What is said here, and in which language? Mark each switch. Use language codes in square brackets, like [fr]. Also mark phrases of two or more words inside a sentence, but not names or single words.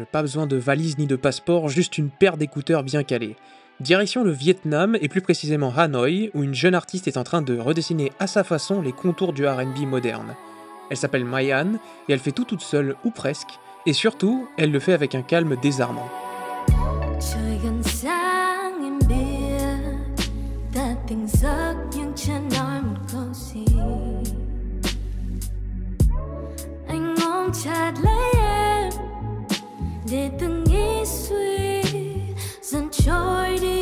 [fr] Pas besoin de valise ni de passeport, juste une paire d'écouteurs bien calés. Direction le Vietnam, et plus précisément Hanoï, où une jeune artiste est en train de redessiner à sa façon les contours du R&B moderne. Elle s'appelle Mayan, et elle fait tout toute seule, ou presque, et surtout, elle le fait avec un calme désarmant. [vi] Tỉnh giấc nhưng chưa nói một câu gì. Anh ôm chặt lấy em để từng nghĩ suy dần trôi đi.